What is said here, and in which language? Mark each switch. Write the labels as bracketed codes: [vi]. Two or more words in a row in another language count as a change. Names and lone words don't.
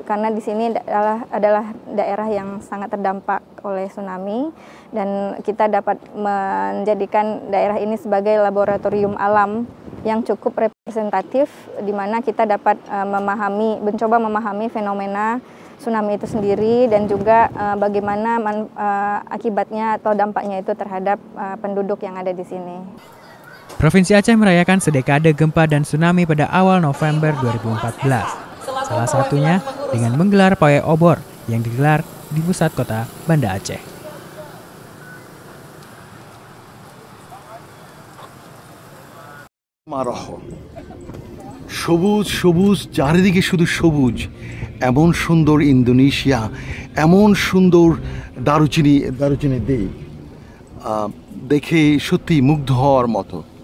[id] karena di sini adalah daerah yang sangat terdampak oleh tsunami dan kita dapat menjadikan daerah ini sebagai laboratorium alam yang cukup representatif di mana kita dapat mencoba memahami fenomena tsunami itu sendiri dan juga bagaimana akibatnya atau dampaknya itu terhadap penduduk yang ada di sini. Provinsi Aceh merayakan sedekade gempa dan tsunami pada awal November 2014. Salah satunya dengan menggelar pawai obor yang digelar di pusat kota Banda Aceh. [bn] সবুজ সবুজ চারিদিকে শুধু সবুজ এমন সুন্দর ইন্দোনেশিয়া এমন সুন্দর দারুচিনি দ্বীপ দেখে সত্যি মুগ্ধ হওয়ার মতো।